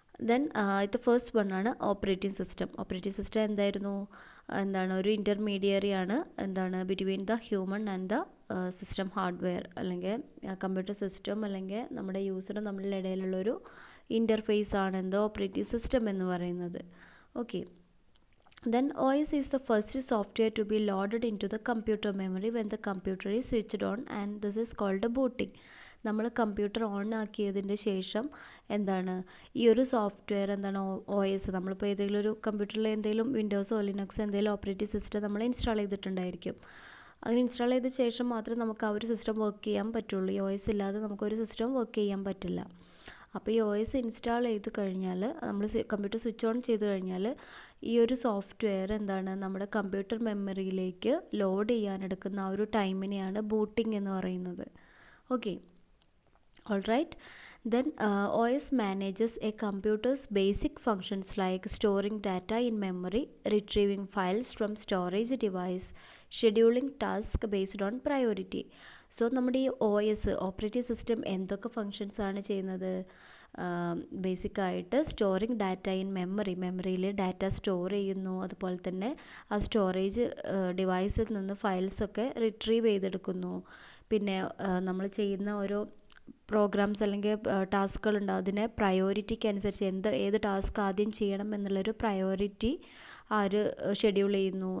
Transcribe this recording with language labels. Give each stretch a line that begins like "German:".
Malayalam: Then ഇത് first വണ്ണാണ് operating system. Operating system എന്താണ് ഒരു ഇൻ്റർമീഡിയറി ആണ്
English: between the human and the system hardware,
Malayalam: അല്ലെങ്കിൽ കമ്പ്യൂട്ടർ സിസ്റ്റം അല്ലെങ്കിൽ നമ്മുടെ യൂസറും തമ്മിലുള്ള ഇടയിലുള്ളൊരു ഇൻ്റർഫേസ് ആണ് ഓപ്പറേറ്റിംഗ് സിസ്റ്റം എന്ന് പറയുന്നത്.
English: Okay, then OS is the first software to be loaded into the computer memory when the computer is switched on, and this is called a booting.
Malayalam: നമ്മൾ computer on ആക്കിയതിൻ്റെ ശേഷം ഈ ഒരു software OS, നമ്മളിപ്പോൾ ഏതെങ്കിലും ഒരു കമ്പ്യൂട്ടറിൽ എന്തെങ്കിലും വിൻഡോസോ ലിനക്സോ എന്തെങ്കിലും ഓപ്പറേറ്റിംഗ് സിസ്റ്റം നമ്മൾ ഇൻസ്റ്റാൾ ചെയ്തിട്ടുണ്ടായിരിക്കും. അങ്ങനെ ഇൻസ്റ്റാൾ ചെയ്ത ശേഷം മാത്രമേ നമുക്ക് ആ ഒരു സിസ്റ്റം വർക്ക് ചെയ്യാൻ പറ്റുള്ളൂ. ഈ OS ഇല്ലാതെ നമുക്കൊരു സിസ്റ്റം വർക്ക് ചെയ്യാൻ പറ്റില്ല. അപ്പോൾ ഈ OS ഇൻസ്റ്റാൾ ചെയ്ത് കഴിഞ്ഞാൽ, നമ്മൾ കമ്പ്യൂട്ടർ സ്വിച്ച് ഓൺ ചെയ്ത് കഴിഞ്ഞാൽ ഈ ഒരു സോഫ്റ്റ്വെയർ നമ്മുടെ കമ്പ്യൂട്ടർ മെമ്മറിയിലേക്ക് ലോഡ് ചെയ്യാനെടുക്കുന്ന ആ ഒരു ടൈമിനെയാണ് ബൂട്ടിംഗ് എന്ന് പറയുന്നത്.
English: Okay, alright, then OS manages a computer's basic functions like storing data in memory, retrieving files from storage device, scheduling tasks based on priority.
Malayalam: So നമ്മുടെ ഈ OS ഓപ്പറേറ്റിംഗ് സിസ്റ്റം എന്തൊക്കെ functions ആണ് ചെയ്യുന്നത്, ബേസിക്കായിട്ട്
English: storing data in
Malayalam: മെമ്മറിയിൽ data store ചെയ്യുന്നു. അതുപോലെ തന്നെ ആ സ്റ്റോറേജ് ഡിവൈസിൽ നിന്ന് ഫയൽസൊക്കെ റിട്രീവ് ചെയ്തെടുക്കുന്നു. പിന്നെ നമ്മൾ ചെയ്യുന്ന ഓരോ പ്രോഗ്രാംസ് അല്ലെങ്കിൽ ടാസ്കുകളുണ്ടാവും, അതിനെ പ്രയോറിറ്റിക്ക് അനുസരിച്ച് ഏത് ടാസ്ക് ആദ്യം ചെയ്യണം എന്നുള്ളൊരു പ്രയോറിറ്റി ഷെഡ്യൂൾ ചെയ്യുന്നു.